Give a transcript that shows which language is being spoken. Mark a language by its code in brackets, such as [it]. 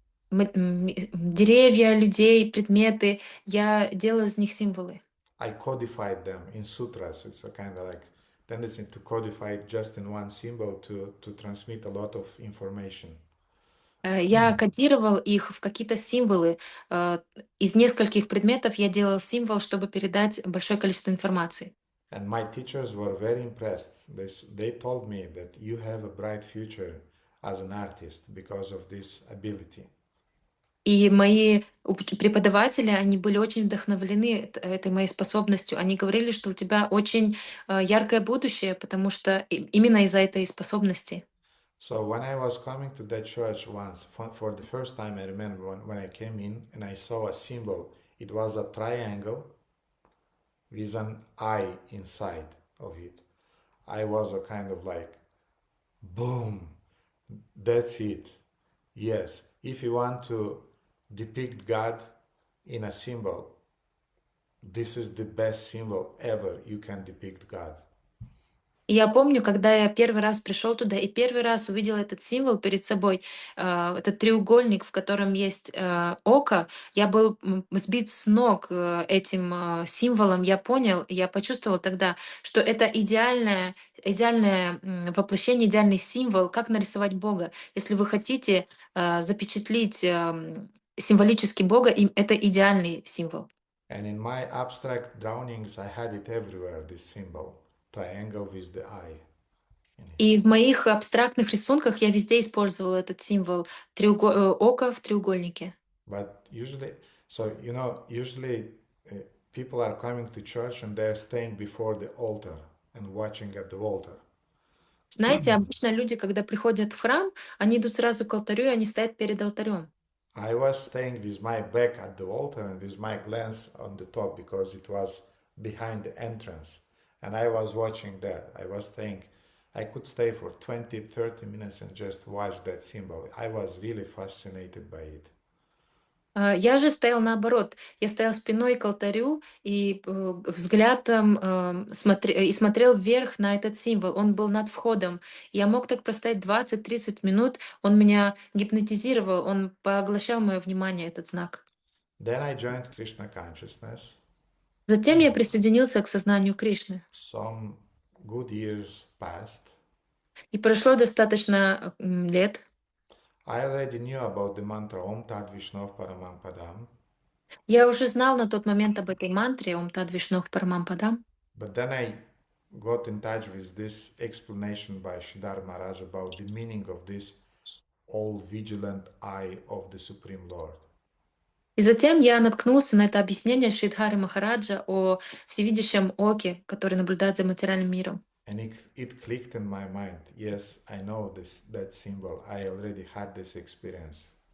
[ru] Деревья, людей, предметы, я делала из них символы. [en] I codified them in sutras. It's a kind of like tendency to codify it just in one symbol to transmit a lot of information. [ru] Я кодировал их в какие-то символы. Из нескольких предметов я делал символ, чтобы передать большое количество информации. [en] And my teachers were very impressed. They told me that you have a bright future as an artist because of this ability. [ru] И мои преподаватели, они были очень вдохновлены этой моей способностью. Они говорили, что у тебя очень яркое будущее, потому что именно из-за этой способности. [en] So when I was coming to that church once, for the first time, I remember when I came in and I saw a symbol. It was a triangle with an eye inside of it. I was a kind of like, boom, that's it. Yes, if you want to depict God in a symbol, this is the best symbol ever you can depict God. [ru] И я помню, когда я первый раз пришел туда и первый раз увидел этот символ перед собой, этот треугольник, в котором есть око, я был сбит с ног этим символом. Я понял, я почувствовал тогда, что это идеальное воплощение, идеальный символ, как нарисовать Бога. Если вы хотите запечатлить символически Бога, это идеальный символ. [en] And in my abstract drawings, I had it everywhere, this symbol, triangle with the eye in it. [ru] И в моих абстрактных рисунках я везде использовала этот символ ока в треугольнике. [en] But usually, usually people are coming to church and they're staying before the altar and watching at the altar. [ru] Знаете, обычно люди, когда приходят в храм, они идут сразу к алтарю, и они стоят перед алтарем. [en] I was staying with my back at the altar and with my glance on the top because it was behind the entrance. And I was watching there. I was staying, I could stay for 20, 30 minutes and just watch that symbol. I was really fascinated by it. [ru] Я же стоял наоборот. Я стоял спиной к алтарю и взглядом смотрел вверх на этот символ. Он был над входом. Я мог так простоять 20-30 минут. Он меня гипнотизировал, он поглощал мое внимание, этот знак. [en] Then I joined Krishna consciousness. [ru] Затем я присоединился к сознанию Кришны. [en] Some good years passed. [ru] И прошло достаточно лет. [en] I already knew about the mantra Om Tat Vishnu Paramam Padam. [ru] Я уже знал на тот момент об этой мантре Ом Тад Вишнох Парамам Падам. [en] But then I got in touch with this explanation by Sridhar Maharaj about the meaning of this all vigilant eye of the Supreme Lord. [ru] И затем я наткнулся на это объяснение Шридхари Махараджа о всевидящем оке, который наблюдает за материальным миром. [en] And it clicked in my mind. Yes, I know that symbol. I already had this experience.